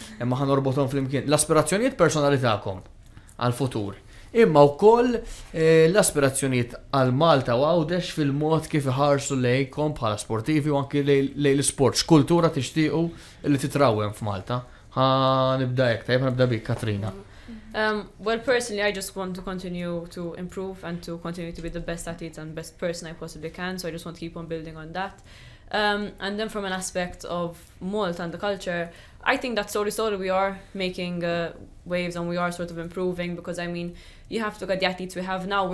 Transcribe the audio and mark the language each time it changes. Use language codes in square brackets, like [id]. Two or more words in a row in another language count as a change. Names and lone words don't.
[mt] Imma ħanorbothom flimkien. L-aspirazzjonijiet personali tagħkom għall-futur. Imma wkoll l-aspirazzjonijiet għal Malta u Għawdex fil-mod kif iħarsu lejkom bħala sportivi u anki lej l-sport. X'kultura tixtiequ li titrawhem f'Malta. Nibda hekk, tajjeb nibda bik Katrina. [en] Well, personally, I just want to continue to improve and to continue to be the best athlete and best person I possibly can. So I just want to keep on building on that. And then from an aspect of Malta and the culture, I think that slowly we are making waves and we are sort of improving, because I mean, you have to look at the athletes we have now.